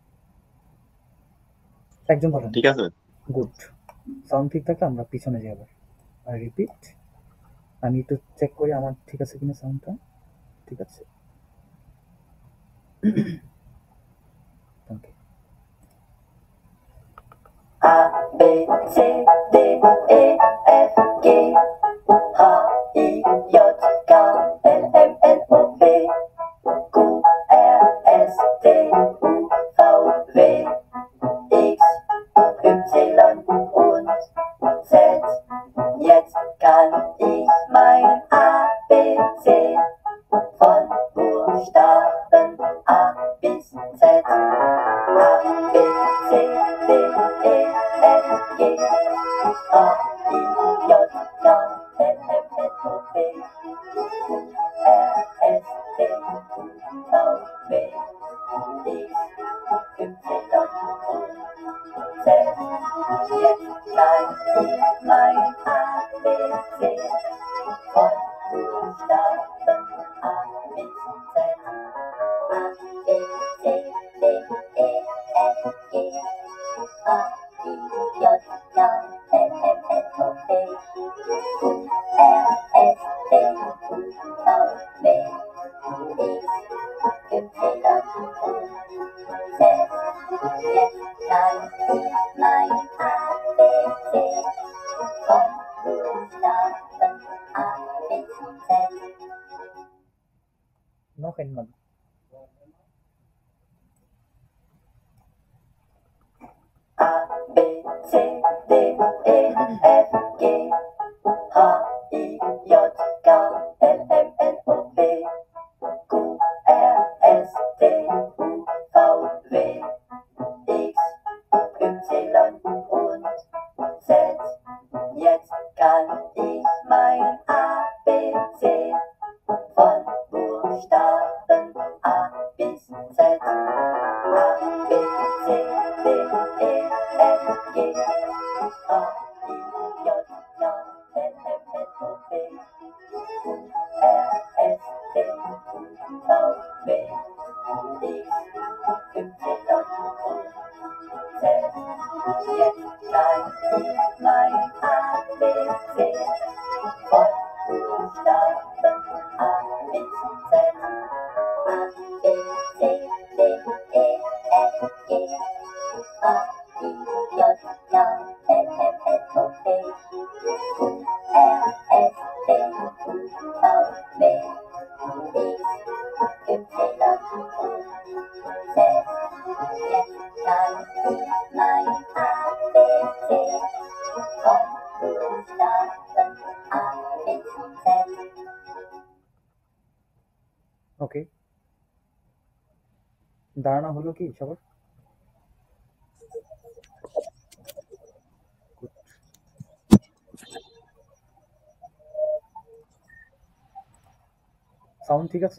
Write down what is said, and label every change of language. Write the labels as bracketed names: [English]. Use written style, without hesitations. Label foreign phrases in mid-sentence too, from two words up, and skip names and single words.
[Bangla] একজন বলেন। ঠিক আছে? গুড। সাউন্ড ঠিক থাকলে আমরা পিছনে যাই আবার। আর রিপিট। আমি একটু চেক করি আমার ঠিক আছে কিনা সাউন্ডটা। ঠিক আছে। ওকে। [German] A B C D E F G H I J K L M N O P Q R S T U V W X Y und Z. Jetzt kann ich mein ABC von Buchstaben A bis Z. A, B, C, D, E, F, G, H, I, J, K, L, M, N, O, P, Q, R, S, T, U, V, W, X, Y und Z. Jetzt kann ich mein ABC von Buchstaben A bis Z. A, B, C, D, E, F, G, H, I, J, K, L, M, N, O, P, Q, R, S, T, U, V, W, X, Y und Z. Jetzt kann ich mein ABC von Buchstaben A bis Z. Noch einmal. A, B, C, D, E, F, G, H, I, J, K, L, M, N, O, P, Q, R, S, T, U, V, W, X, Y und Z. Jetzt kann ich mein ABC von Buchstaben A bis Z. A, B, C, D, E, F, G, H, I, J, K, L, M, N, O, P, Q, R, S, T, U, V, W, X, Y und Z. Jetzt kann ich mein ABC von Buchstaben A bis Z. A, B, C, D, E, F, G, H, I, J, K, L, M, N, O, P, Q, R, S, T, U, V, W, X, Y und Z. Jetzt kann ich mein ABC von Buchstaben A bis Z. [Bangla] ওকে, ধারণা হলো কি সবার? সাউন্ড ঠিক আছে?